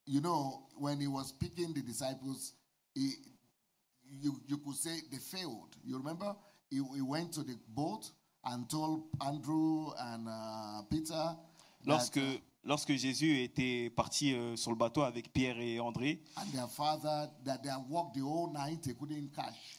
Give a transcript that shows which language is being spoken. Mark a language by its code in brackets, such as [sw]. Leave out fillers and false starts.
[en] you know, when he was picking the disciples, you could say they failed. You remember? He went to the boat and told Andrew and Peter [fr] Lorsque Jésus était parti sur le bateau avec Pierre et André, [en] and their father that they had walked the whole night, they couldn't catch.